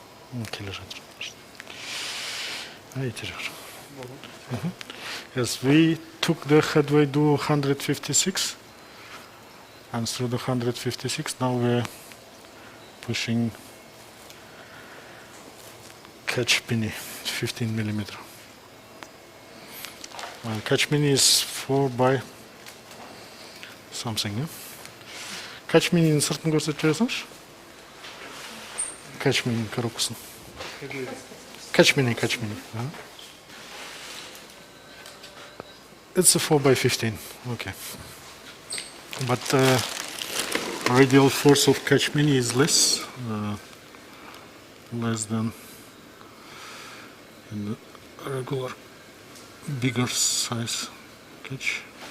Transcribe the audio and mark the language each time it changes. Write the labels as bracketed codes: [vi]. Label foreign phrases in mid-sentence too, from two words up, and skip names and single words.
[kk] келе жатыр. Айтыр. [en] Yes, we took the headway to 156, and through the 156 now we're pushing catch mini 15 millimeter. Catch mini is 4 by something. [kk] Catch mini сыртын көрсетіп жіберсеңізші. Catch mini коробкасын. [en] Catch mini. It's a 4 by 15. Okay. But radial force of catch mini is less than in the regular bigger size catch.